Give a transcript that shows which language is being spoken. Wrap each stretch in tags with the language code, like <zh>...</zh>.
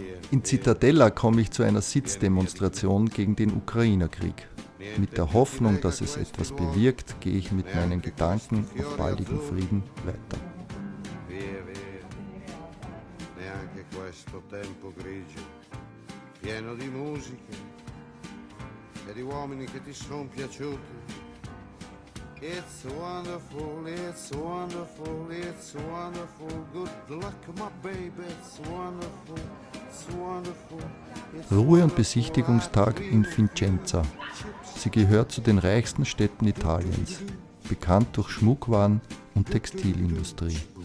<de>In Zitadella komme ich zu einer Sitzdemonstration gegen den Ukraine-Krieg. Mit der Hoffnung, dass es etwas bewirkt, gehe ich mit meinen Gedanken auf baldigen Frieden weiter.</de> <it>Neanche questo tempo grigio, pieno di musiche e di uomini che ti sono piaciuti.</it> <en>It's wonderful, it's wonderful, it's wonderful. Good luck, my baby, it's wonderful, it's wonderful.</en> <de>Ruhe- und Besichtigungstag in Vicenza. Sie gehört zu den reichsten Städten Italiens, bekannt durch Schmuckwaren und Textilindustrie.</de>